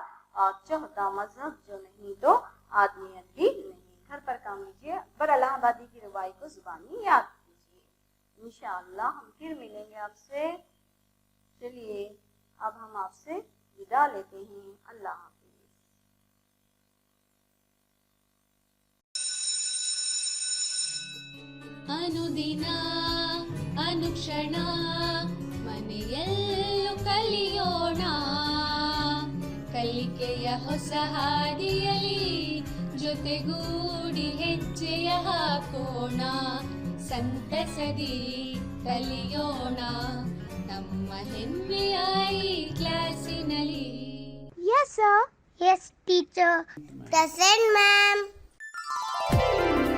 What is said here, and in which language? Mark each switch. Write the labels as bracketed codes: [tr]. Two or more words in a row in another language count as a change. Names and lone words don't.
[hi] और चौथा मजहब जो नहीं तो आदमियत भी नहीं। घर पर काम लीजिए, अकबर इलाहाबादी की रुबाई को जुबानी याद कीजिए। इंशाअल्लाह हम फिर मिलेंगे आपसे। चलिए अब हम आपसे विदा लेते हैं। अल्लाह हाफिज़। [kn] ಅನುದಿನ ಅನುಕ್ಷಣ ಮನೆಯಲ್ಲೂ ಕಲಿಯೋಣ, ಕಲಿಕೆಯ ಹೊಸ ಹಾದಿಯಲಿ ಜೊತೆಗೂಡಿ ಹೆಜ್ಜೆಯ ಹಾಕೋಣ, ಸಂತಸದಿ ಕಲಿಯೋಣ ನಮ್ಮ ಹೆಮ್ಮೆಯ ಈ ಕ್ಲಾಸಿನಲ್ಲಿ. [en] Yes, sir. Yes, teacher. Present, ma'am.